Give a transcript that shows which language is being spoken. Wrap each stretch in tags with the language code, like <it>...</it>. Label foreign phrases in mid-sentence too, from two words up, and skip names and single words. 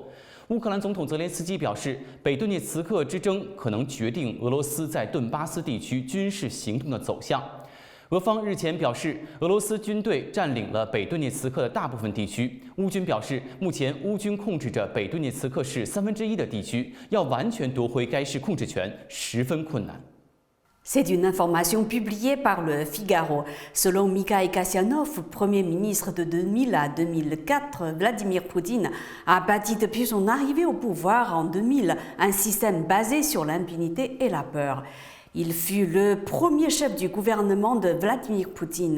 <zh>乌克兰总统泽连斯基表示，北顿涅茨克之争可能决定俄罗斯在顿巴斯地区军事行动的走向。俄方日前表示，俄罗斯军队占领了北顿涅茨克的大部分地区。乌军表示，目前乌军控制着北顿涅茨克市1/3的地区，要完全夺回该市控制权十分困难。</zh> <fr>C'est une information publiée par le Figaro. Selon Mikhail Kasyanov, Premier ministre de 2000 à 2004, Vladimir Poutine a bâti depuis son arrivée au pouvoir en 2000 un système basé sur l'impunité et la peur. Il fut le premier chef du gouvernement de Vladimir Poutine.</fr>